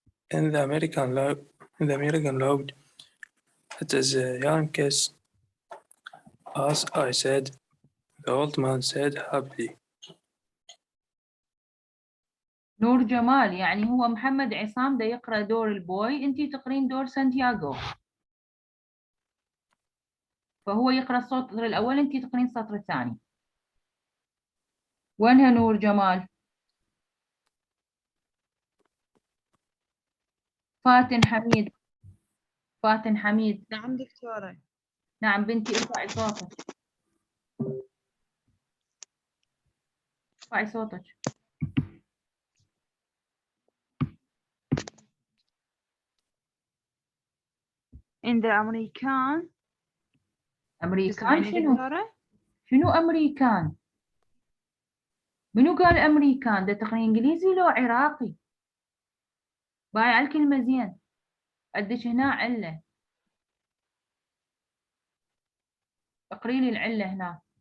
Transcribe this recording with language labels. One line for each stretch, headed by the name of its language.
English: In the American League, it is Yankees. As I said, the old man said happily.
Arabic: نور جمال يعني هو محمد عصام ده يقرأ دور البوي، انتي تقرين دور سانتياغو. فهو يقرأ السطر الأول، انتي تقرين السطر الثاني. وينها نور جمال؟ فاتن حميد. نعم دكتورة. نعم بنتي، ارفعي صوتك. ارفعي صوتك.
English: In the American
Arabic: شنو؟ شنو أمريكان؟ منو قال أمريكان؟ ده تقرين إنجليزي لو عراقي؟ بايع الكلمة زين. عندك هنا علة. اقري لي العلة هنا.